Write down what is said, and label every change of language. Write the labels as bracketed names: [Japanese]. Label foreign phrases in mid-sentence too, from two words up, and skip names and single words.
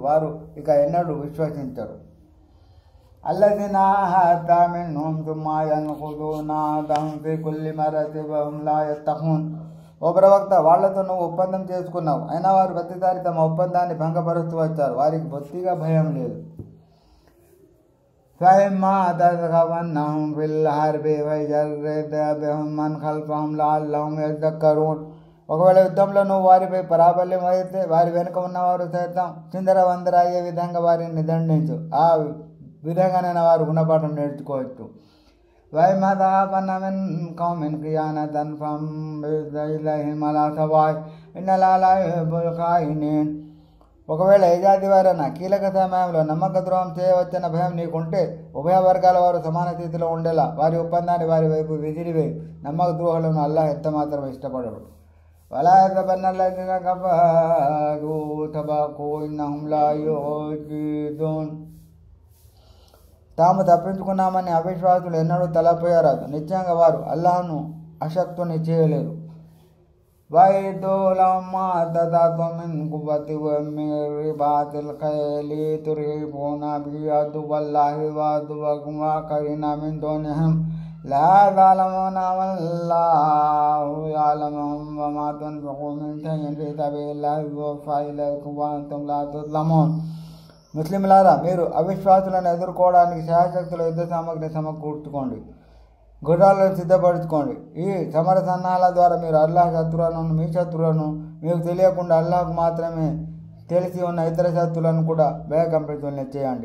[Telugu] వారు ఇక ఎన్నడూ విశ్వసించరు. [Arabic] الذين عاهدت منهم ثم ينقضون عهدهم في كل مرة وهم لا يتقون. [Telugu] ఓ ప్రవక్త, వాళ్లతో నువ్వు ఒప్పందం చేసుకున్నావు, అయినా వారు ప్రతిసారి తమ ఒప్పందాన్ని భంగపరుస్తూ వచ్చారు. వారికి బొత్తిగా భయం లేదు. [Arabic] فإما تثقفنهم في الحرب فشرد بهم من خلفهم لعلهم يذكرون. [Telugu] ఒకవేళ యుద్ధంలో నువ్వు వారిపై పరాబల్యం అయితే వారి వెనుక ఉన్నవారు సైతం చిందరవందర అయ్యే విధంగా వారిని నిదండించు. ఆ విధంగానైనా వారు గుణపాఠం నేర్చుకోవచ్చు. [Arabic] وإما تخافن من قوم خيانة فانبذ إليهم على سواء إن الله لا يحب الخائنين. [Telugu] ఒకవేళ ఏ జాతి వారైనా కీలక సమయంలో నమ్మక ద్రోహం చేయవచ్చన్న భయం నీకుంటే ఉభయ వర్గాల వారు సమాన స్థితిలో ఉండేలా వారి ఒప్పందాన్ని వారి వైపు విసిరివేయి. నమ్మక ద్రోహులను అల్లాహ్ ఎంత మాత్రం ఇష్టపడడు. [Arabic] ولا يحسبن الذين كفروا سبقوا إنهم لا يعجزون. [Telugu] తాము తప్పించుకున్నామని అవిశ్వాసులు ఎన్నడూ తలపోయారాదు. నిశ్చయంగా వారు అల్లాహ్ను అశక్తుని చేయలేరు. [Arabic] وَإِذْ لَمَّا تَدَعُوا مِنْ قُوَّةٍ وَمِنْ رِبَاطِ الْخَيْلِ تُرْهِبُونَ بِهِ عَدُوَّ اللَّهِ وَعَدُوَّكُمْ وَآخَرِينَ مِنْ دُونِهِمْ لَا تَعْلَمُونَهُمْ وَاللَّهُ يَعْلَمُهُمْ وَمَا تُنْفِقُوا مِنْ شَيْءٍ فِي سَبِيلِ اللَّهِ يُوَفَّى إِلَيْكُمْ وَأَنْتُمْ لَا تُظْلَمُونَ. [Telugu] ముస్లింలారా, మీరు అవిశ్వాసులను ఎదుర్కోవడానికి శాయశక్తుల యుద్ధ సామగ్రిని సమకూర్చుకోండి, గుర్రాలను సిద్ధపరచుకోండి. ఈ సమర సన్నాహాల ద్వారా మీరు అల్లాహ్ శత్రువులను, మీ శత్రువులను, మీకు తెలియకుండా అల్లాహ్కు మాత్రమే తెలిసి ఉన్న ఇతర శత్రువులను కూడా భయకంపితుల్ని చేయండి.